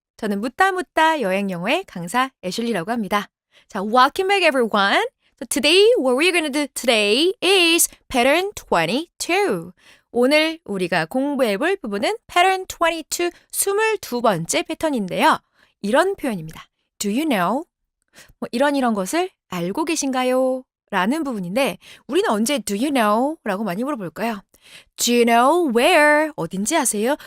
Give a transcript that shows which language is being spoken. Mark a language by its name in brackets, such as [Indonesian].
[Korean] 저는 묻다 묻다 여행 영어의 강사 애슐리라고 합니다. [English] 자, welcome back everyone. So today, what we're going to do today is pattern 22. [Korean] 오늘 우리가 공부해볼 부분은 [English] pattern 22, [Korean] 22번째 패턴인데요. 이런 표현입니다. [English] Do you know? [Korean] 이런 것을 알고 계신가요? 라는 부분인데 우리는 언제 [English] do you know? [Korean] 라고 많이 물어볼까요? [English] Do you know where? [Korean] 어딘지 아세요?